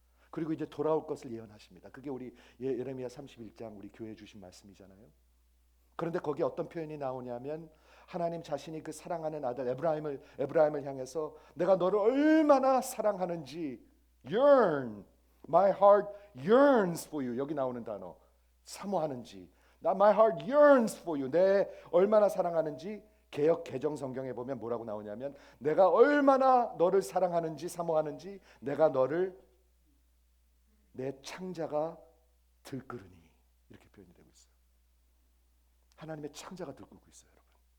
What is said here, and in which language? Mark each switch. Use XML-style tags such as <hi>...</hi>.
<ko>그리고 이제 돌아올 것을 예언하십니다. 그게 우리 예레미야 31장 우리 교회에 주신 말씀이잖아요. 그런데 거기에 어떤 표현이 나오냐면 하나님 자신이 그 사랑하는 아들 에브라임을 향해서 내가 너를 얼마나 사랑하는지</ko> <en>yearn, my heart yearns for you.</en> <ko>여기 나오는 단어 사모하는지,</ko> <en>my heart yearns for you.</en> <ko>내 얼마나 사랑하는지 개역 개정 성경에 보면 뭐라고 나오냐면 내가 얼마나 너를 사랑하는지 사모하는지 내가 너를 내 창자가 들끓으니, 이렇게 표현이 되고 있어요. 하나님의 창자가 들끓고 있어요, 여러분.</ko>